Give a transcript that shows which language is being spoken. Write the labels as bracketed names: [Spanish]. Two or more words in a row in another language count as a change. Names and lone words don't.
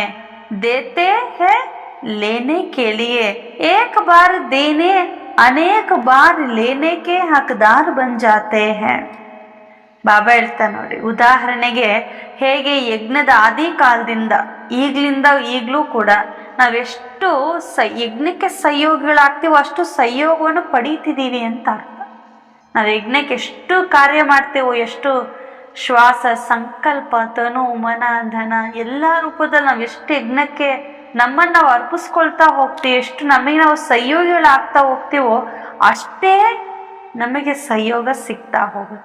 [Hindi] देते हैं लेने के लिए, एक बार देने अनेक बार लेने के हकदार बन जाते हैं. [Kannada] ಬಾಬಾ ಹೇಳ್ತಾ ನೋಡಿ, ಉದಾಹರಣೆಗೆ ಹೇಗೆ ಯಜ್ಞದ ಆದಿ ಕಾಲದಿಂದ ಈಗಲೂ ಕೂಡ ನಾವೆಷ್ಟು ಯಜ್ಞಕ್ಕೆ ಸಹಯೋಗಿಗಳಾಗ್ತೀವೋ ಅಷ್ಟು ಸಹಯೋಗವನ್ನು ಪಡೀತಿದ್ದೀವಿ ಅಂತ ಅರ್ಥ. ನಾವು ಯಜ್ಞಕ್ಕೆ ಎಷ್ಟು ಕಾರ್ಯ ಮಾಡ್ತೇವೋ, ಎಷ್ಟು ಶ್ವಾಸ, ಸಂಕಲ್ಪ, ತನು, ಮನ, ಧನ ಎಲ್ಲ ರೂಪದಲ್ಲಿ ನಾವು ಎಷ್ಟು ಯಜ್ಞಕ್ಕೆ ನಮ್ಮನ್ನು ನಾವು ಅರ್ಪಿಸ್ಕೊಳ್ತಾ ಹೋಗ್ತೀವಿ, ಎಷ್ಟು ನಮಗೆ ನಾವು ಸಹಯೋಗಿಗಳಾಗ್ತಾ ಹೋಗ್ತೀವೋ ಅಷ್ಟೇ ನಮಗೆ ಸಹಯೋಗ ಸಿಗ್ತಾ ಹೋಗುತ್ತೆ.